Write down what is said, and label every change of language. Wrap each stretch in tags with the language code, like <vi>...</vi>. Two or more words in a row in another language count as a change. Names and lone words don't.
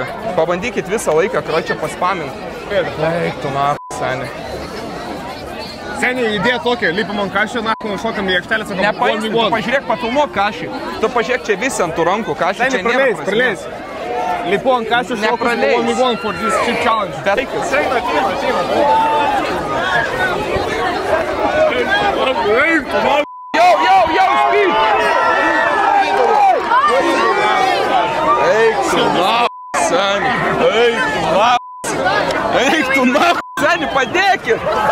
<lt>Pabandykit visą laiką, karočią, paspamint. Eik, tu na, seniai. Seniai, idėja tokia, lipam ant kašio, šokam į aikštelę, sakam, nepaistum, tu pažiūrėk, pafilmuok kašį. Tu pažiūrėk čia visi ant tų rankų, kašį čia nėra prasmės. Praleis. Lipu ant kašio, šokam,</lt> <en>one v one for this chip challenge. Yo, Spyd!</en> <lt>Eik tu na, seniai, eik tu na, seniai, padėkit!</lt>